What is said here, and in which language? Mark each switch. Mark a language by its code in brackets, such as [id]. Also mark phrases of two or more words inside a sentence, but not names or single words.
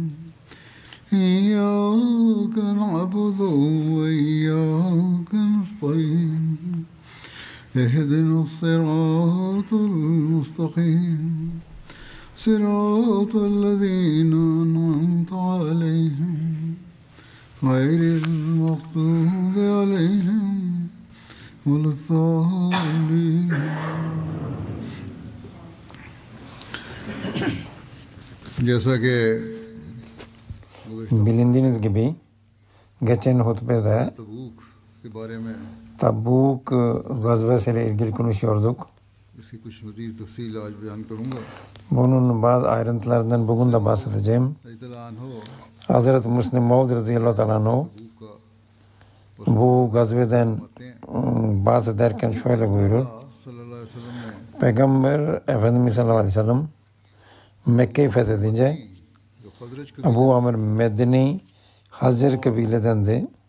[ar] إياك نعبد وإياك نستعين اهدنا الصراط المستقيم صراط الذين أنعمت عليهم غير المغضوب عليهم ولا الضالين. [ur] جیسا کہ [tr] Bilindiğiniz gibi geçen hutbede [ur] تبوک کے بارے میں [tr] Tabuk gazvesiyle ilgili konuşuyorduk. [ur] اس کی کچھ مزید تفصیل آج بیان کروں گا. [tr] Bunun bazı ayrıntılarından bugün de bahsedeceğim. Hazreti Müslim Maud [ar] رضي الله تعالى عنه [tr] bu gazveden bahsederken şöyle buyurur. Peygamber Efendimiz [ar] صلى الله عليه وسلم [tr] Mekke'yi fethedince Abu Amr Medini Hazır kabiledendi.